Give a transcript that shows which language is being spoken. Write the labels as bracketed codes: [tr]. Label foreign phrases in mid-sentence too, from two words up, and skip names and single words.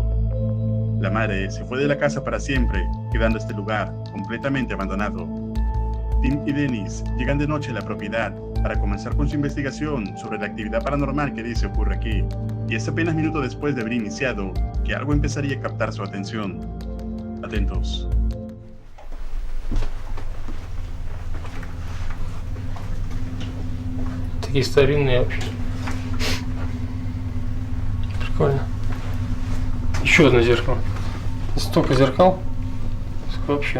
[es] La madre se fue de la casa para siempre, quedando este lugar completamente abandonado. Tim y Dennis llegan de noche a la propiedad para comenzar con su investigación sobre la actividad paranormal que dice ocurre aquí, y es apenas minutos después de haber iniciado que algo empezaría a captar su atención. Atentos. [ru] Такие старинные вообще. Прикольно. Еще одно зеркало. Столько зеркал. Сколько вообще?